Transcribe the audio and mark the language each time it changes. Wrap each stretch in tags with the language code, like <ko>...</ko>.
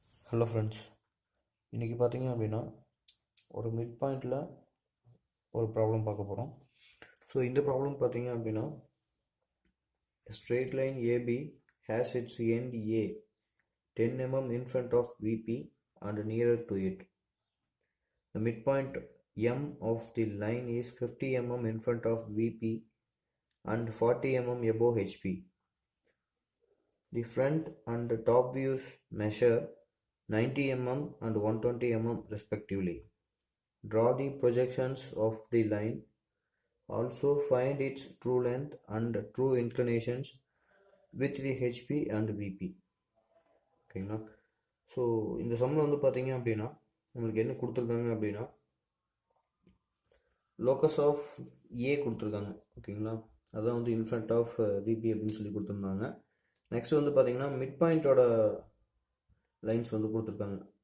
<ta>Hello friends, இன்றைக்கி பார்த்தீங்க அப்படின்னா ஒரு மிட் பாயிண்டில் ஒரு ப்ராப்ளம் பார்க்க போகிறோம். ஸோ இந்த ப்ராப்ளம் பார்த்தீங்க அப்படின்னா</ta> <en>straight line AB has its end A 10 mm in front of VP and nearer to it. The midpoint M of the line is 50 mm in front of VP and 40 mm above HP. The front and top views measure 90 mm and 120 mm respectively. Draw the projections of the line. Also find its true length and true inclinations with the HP and VP.</en> <ta>ஓகேங்களா? So இந்த சம்மில் வந்து பார்த்தீங்க அப்படின்னா நம்மளுக்கு என்ன கொடுத்துருக்காங்க அப்படின்னா லோக்கஸ் ஆஃப் ஏ கொடுத்துருக்காங்க. ஓகேங்களா? அதான் வந்து இன்ஃப்ரண்ட் ஆஃப் விபி அப்படின்னு சொல்லி கொடுத்துருந்தாங்க. நெக்ஸ்ட் வந்து பார்த்தீங்கன்னா மிட் பாயிண்டோட லைன்ஸ் வந்து கொடுத்துருக்காங்க.</ta>